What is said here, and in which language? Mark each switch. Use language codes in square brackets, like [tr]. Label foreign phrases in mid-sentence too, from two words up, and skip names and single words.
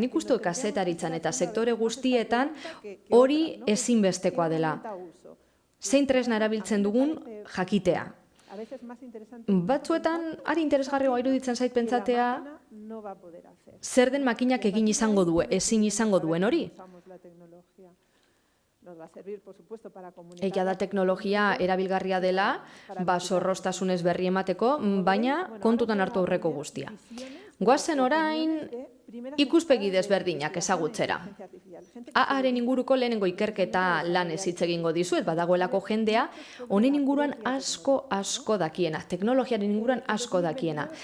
[eu] Nik uste kazetaritzan eta sektore guztietan hori ezinbestekoa dela. Zein tresna erabiltzen dugun jakitea. Batzuetan, ari interesgarria iruditzen zait pentsatea, zer den makinak egin izango du, ezin izango duen hori. [es] nos va a servir, por supuesto, para comunicar. [eu] Egia da teknologia erabilgarria dela, zorroztasunez berri emateko, baina kontutan hartu aurreko guztia. Goazen orain ikuspegi desberdinak ezagutzera. AA-aren inguruko lehenengo ikerketa lan ez hitz egingo dizuet, badagoelako jendea, honen inguruan asko dakiena, teknologiaren inguruan asko dakiena.